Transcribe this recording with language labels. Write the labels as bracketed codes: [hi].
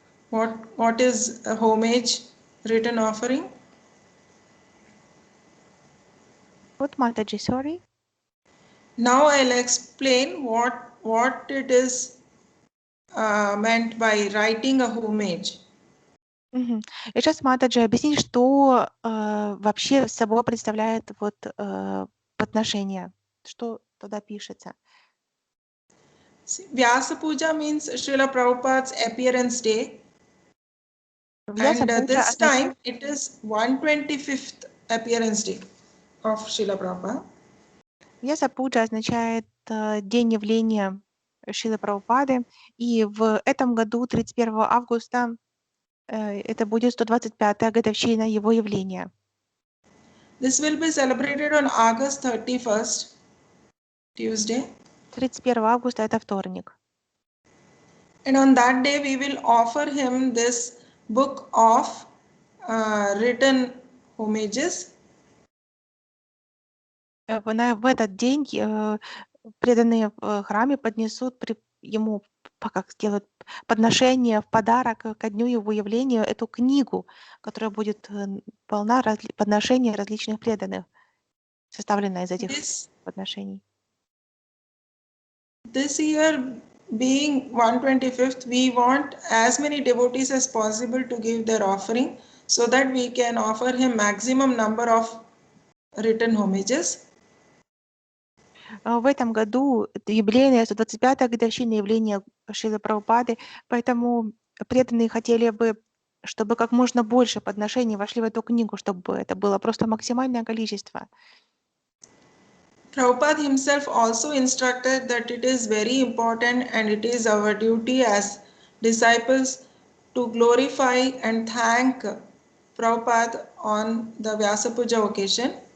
[en] What is a homage written offering? What, Mataji, sorry? Now I'll explain what it is meant by writing a homage. Мгм. [ru] И сейчас Матаджи объяснит, что вообще собой представляет вот подношение, что туда пишется. [en] Vyasa Puja means Srila Prabhupada's appearance day. Vyasa And this time [ru] означает, [en] it is 125th appearance day of Srila Prabhupada. [ru] Vyasa Puja означает день явления Шрилы Прабхупады, и в этом году, 31 августа, это будет 125-я годовщина его явления. [en] This will be celebrated on August 31st, Tuesday. [ru] 31 августа это вторник. [en] And on that day we will offer him this book of written homages. [ru] В этот день преданные в храме поднесут ему, как сделают подношение в подарок ко дню его явления, эту книгу, которая будет полна подношений различных преданных, составленная из этих подношений. [en] This year, being 125th, we want as many devotees as possible to give their offering so that we can offer him maximum number of written homages. [ru] В этом году юбилейная 125-я годовщина явления Шрилы Прабхупады, поэтому преданные хотели бы, чтобы как можно больше подношений вошли в эту книгу, чтобы это было просто максимальное количество. [en] Prabhupada himself also instructed that it is very important and it is our duty as disciples to glorify and thank Prabhupada on the Vyasa Puja occasion.